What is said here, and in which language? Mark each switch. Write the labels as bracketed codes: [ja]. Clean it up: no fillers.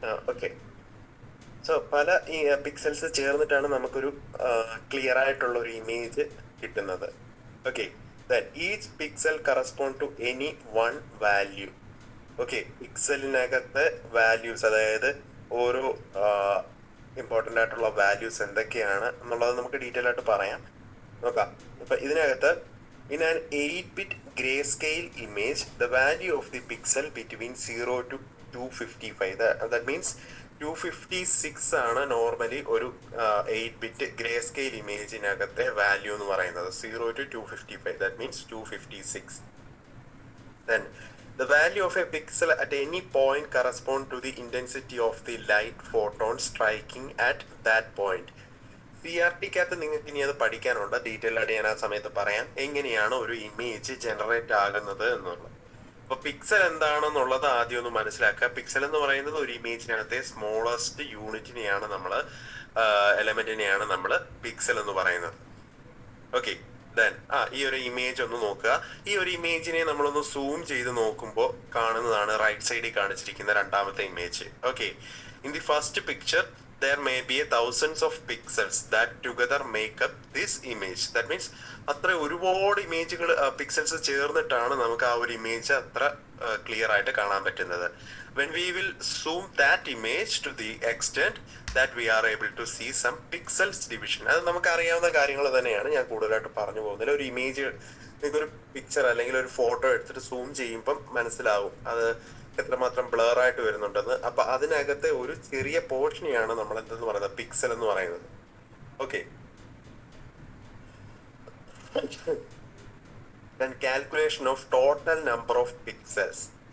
[ml] Okay. So പല ഈ pixels ചേർന്നിട്ടാണ് നമുക്കൊരു ക്ലിയർ ആയിട്ടുള്ള ഒരു ഇമേജ് കിട്ടുന്നത്. [en] Okay, each pixel correspond to any one value. [ml] Okay, പിക്സലിനകത്ത് values, അതായത് ഓരോ ഇമ്പോർട്ടൻ്റ് ആയിട്ടുള്ള വാല്യൂസ് എന്തൊക്കെയാണ് എന്നുള്ളത് നമുക്ക് ഡീറ്റെയിൽ ആയിട്ട് പറയാം. നോക്കാം. ഇപ്പൊ ഇതിനകത്ത് [en] in an 8-bit grayscale image, the value of the pixel between 0 to 255. That means [ml] 256 ആണ് നോർമലി ഒരു 8-bit grayscale ഇമേജിനകത്തെ വാല്യൂ എന്ന് പറയുന്നത്. [en] 0 to 255, that means 256. Then the value of a pixel at any point correspond to the intensity of the light photon striking at that point. [ml] CRT-ക്കകത്ത് നിങ്ങൾക്ക് ഇനി അത് പഠിക്കാനുണ്ട്. Detail ആയിട്ട് ഞാൻ ആ സമയത്ത് പറയാം എങ്ങനെയാണ് ഒരു ഇമേജ് ജനറേറ്റ് ആകുന്നത് എന്നുള്ളത്. അപ്പൊ പിക്സൽ എന്താണെന്നുള്ളത് ആദ്യം ഒന്ന് മനസ്സിലാക്കുക. പിക്സൽ എന്ന് പറയുന്നത് ഒരു ഇമേജിനകത്തെ സ്മോളസ്റ്റ് യൂണിറ്റിനെയാണ് എലമെന്റിനെയാണ് നമ്മൾ പിക്സൽ എന്ന് പറയുന്നത്. ഓക്കെ, ദെൻ ഈ ഒരു ഇമേജ് ഒന്ന് നോക്കുക. ഈ ഒരു ഇമേജിനെ നമ്മളൊന്ന് സൂം ചെയ്ത് നോക്കുമ്പോൾ കാണുന്നതാണ് റൈറ്റ് സൈഡിൽ കാണിച്ചിരിക്കുന്ന രണ്ടാമത്തെ image. [en] Okay, in the first picture there may be thousands of pixels that together make up this image. That means [ml] അത്ര ഒരുപാട് ഇമേജുകൾ പിക്സൽസ് ചേർന്നിട്ടാണ് നമുക്ക് ആ ഒരു ഇമേജ് അത്ര ക്ലിയർ ആയിട്ട് കാണാൻ പറ്റുന്നത്. [en] when we will zoom that image to the extent that we are able to see some pixels division. [ml] അത് നമുക്ക് അറിയാവുന്ന കാര്യങ്ങൾ തന്നെയാണ്, ഞാൻ കൂടുതലായിട്ട് പറഞ്ഞു പോകുന്നില്ല. ഒരു ഇമേജ്, നിങ്ങൾക്കൊരു പിക്ചർ അല്ലെങ്കിൽ ഒരു ഫോട്ടോ എടുത്തിട്ട് സൂം ചെയ്യുമ്പം മനസ്സിലാവും അത് എത്രമാത്രം ബ്ലർ ആയിട്ട് വരുന്നുണ്ടെന്ന്. അപ്പൊ അതിനകത്തെ ഒരു ചെറിയ പോർഷനെയാണ് നമ്മൾ എന്തെന്ന് പറയുന്നത്, പിക്സൽ എന്ന് പറയുന്നത്. [en] Okay, calculation of total number of pixels.